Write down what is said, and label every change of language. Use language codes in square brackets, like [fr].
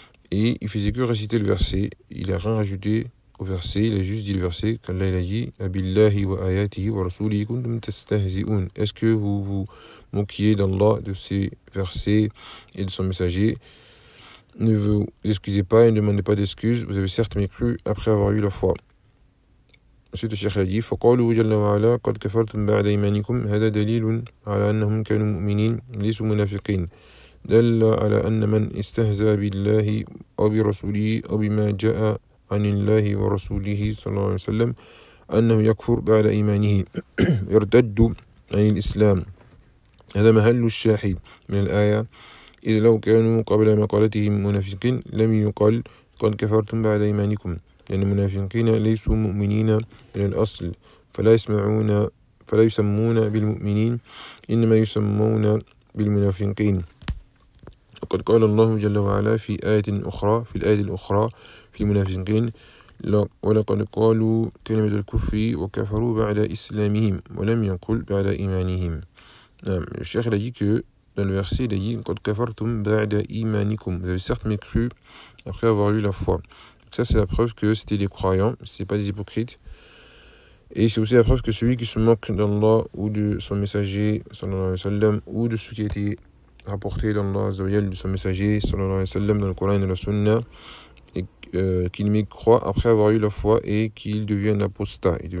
[fr] Et il faisait que réciter le verset. Il n'a rien rajouté au verset, il a juste dit le verset. Qu'Allah il a dit, « Abillahi wa ayatihi wa rasulihi kuntum tastahzi'un » Est-ce que vous vous moquiez d'Allah, de ses versets et de son messager? Ne vous excusez pas et ne demandez pas d'excuses. Vous avez certes mécru après avoir eu la foi. [ar] Ensuite, le Cheikh a dit, فقالوا جل وعلا قد كفرتم بعد إيمانكم هذا دليل على أنهم كانوا مؤمنين ليسوا منافقين دل على أن من استهزأ بالله أو برسوله أو بما جاء عن الله ورسوله صلى الله عليه وسلم أنه يكفر بعد إيمانه يرتد عن الإسلام هذا محل الشاهد من الآية إذ لو كانوا قبل مقالتهم منافقين لم يقل قد كفرتم بعد إيمانكم لأن المنافقين ليسوا مؤمنين من الأصل فلا يسمون بالمؤمنين إنما يسمون بالمنافقين وقد قال الله جل وعلا في آية أخرى في الآية الأخرى في المنافقين ولقد قالوا كلمة الكفر وكفروا بعد إسلامهم ولم يقل بعد إيمانهم. نعم. [fr] الشيخ لدي que dans le verset il dit قد كفرتم بعد إيمانكم. Vous avez certes mécru après avoir lu la foi. Ça, c'est la preuve que c'était des croyants, c'est pas des hypocrites. Et c'est aussi la preuve que celui qui se moque d'Allah ou de son messager, sallallahu alayhi wa sallam, ou de ce qui a été rapporté d'Allah azawajal de son messager, sallallahu alayhi wa sallam, dans le Coran et la Sunna, et qu'il mécroit après avoir eu la foi et qu'il devient un apostat.